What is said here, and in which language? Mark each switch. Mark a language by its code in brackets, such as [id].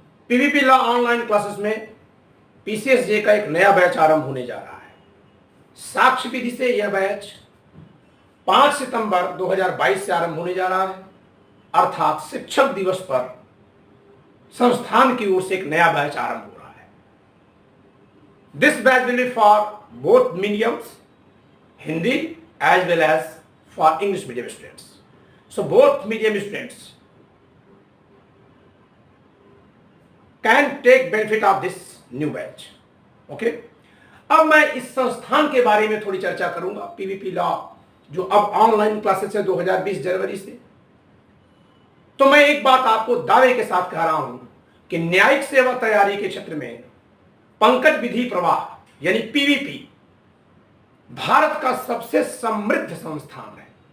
[hi] PVP law online classes में PCSJ का एक नया बैच आरंभ होने जा रहा है। साक्ष्य विधि से यह बैच 5 सितंबर 2022 से आरंभ होने जा रहा है, अर्थात शिक्षक दिवस पर संस्थान की ओर से एक नया बैच आरंभ हो रहा है। [en] This batch will be for both mediums, Hindi as well as for English medium students. So both medium students can take benefit of this new batch. Okay? [hi] अब मैं इस संस्थान के बारे में थोड़ी चर्चा करूंगा। पीवीपी लॉ जो अब ऑनलाइन क्लासेस है 2020 जनवरी से। तो मैं एक बात आपको दावे के साथ कह रहा हूं कि न्यायिक सेवा तैयारी के क्षेत्र में पंकज विधि प्रवाह यानी पीवीपी भारत का सबसे समृद्ध संस्थान है।